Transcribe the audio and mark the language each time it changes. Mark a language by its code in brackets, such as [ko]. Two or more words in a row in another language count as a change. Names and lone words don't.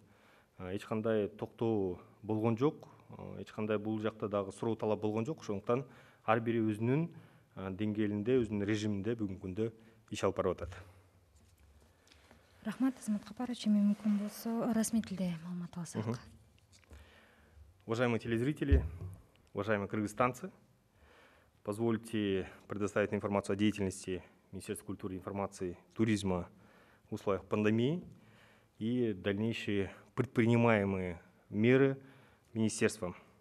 [ky] Эч кандай токтоо болгон жок, эч кандай бул жакта дагы суроо талап болгон жок. Ошондуктан ар бири өзүнүн деңгээлинде, өзүнүн режиминде бүгүнкү күндө иш алып барып атат. Рахмат, Азамат Капарович. Эми мүмкүн болсо расмий тилде маалымат алсак. [ru] Уважаемые телезрители, уважаемые кыргызстанцы, позвольте предоставить информацию о деятельности Министерства культуры, информации, туризма в условиях пандемии и дальнейшие предпринимаемые меры министерством.